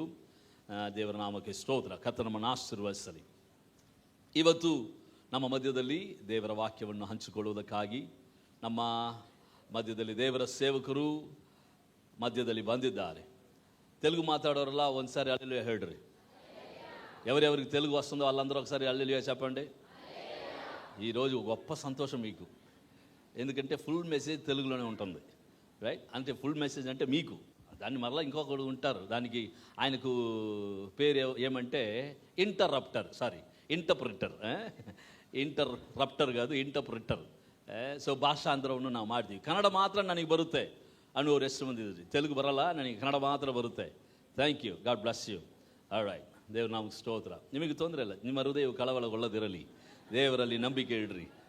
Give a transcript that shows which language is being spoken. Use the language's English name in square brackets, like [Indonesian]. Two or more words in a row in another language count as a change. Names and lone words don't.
[Kannada] ದೇವರ ನಾಮಕ್ಕೆ ಸ್ತೋತ್ರ. ಕರ್ತನ ನಮ್ಮನ್ನು ಆಶೀರ್ವದಿಸಲಿ. ಇವತ್ತು ನಮ್ಮ ಮಧ್ಯದಲ್ಲಿ ದೇವರ ವಾಕ್ಯವನ್ನು ಹಂಚಿಕೊಳ್ಳುವುದಕ್ಕಾಗಿ ನಮ್ಮ ಮಧ್ಯದಲ್ಲಿ ದೇವರ ಸೇವಕರು ಮಧ್ಯದಲ್ಲಿ ಬಂದಿದ್ದಾರೆ. ತೆಲುಗು ಮಾತಾಡೋರಲ್ಲ ಒಂದ್ಸಾರಿ ಹಲ್ಲೆಲೂಯಾ ಹೇಳ್ರಿ. [Telugu] ఎవరెవరికి తెలుగు వస్తుందో వాళ్ళందరూ ఒకసారి హల్లెలూయా చెప్పండి. ఈరోజు గొప్ప సంతోషం మీకు, ఎందుకంటే [English] full message [Telugu] తెలుగులోనే ఉంటుంది, రైట్? అంటే [English] full message [Telugu] అంటే మీకు, దాన్ని మరలా ఇంకొకరు ఉంటారు, దానికి ఆయనకు పేరు ఏమంటే ఇంటరప్టర్ [Kannada] ಕಾದು ಇಂಟರ್ಪ್ರಿಟರ್. ಸೊ ಭಾಷಾಂತರವನ್ನು ನಾವು ಮಾಡ್ತೀವಿ. ಕನ್ನಡ ಮಾತ್ರ ನನಗೆ ಬರುತ್ತೆ ಅನ್ನೋರು ಎಷ್ಟು ಮಂದಿ ಇದ್ರಿ? ತೆಲುಗು ಬರಲ್ಲ, ನನಗೆ ಕನ್ನಡ ಮಾತ್ರ ಬರುತ್ತೆ. [English] Thank you, God bless you. All right. [Kannada] ದೇವ್ರ ನಮಗೆ ಸ್ತೋತ್ರ. ನಿಮಗೆ ತೊಂದರೆ ಇಲ್ಲ, ನಿಮ್ಮ ಹೃದಯವು ಕಳವಳಗೊಳ್ಳದಿರಲಿ, ದೇವರಲ್ಲಿ ನಂಬಿಕೆ ಇಡ್ರಿ.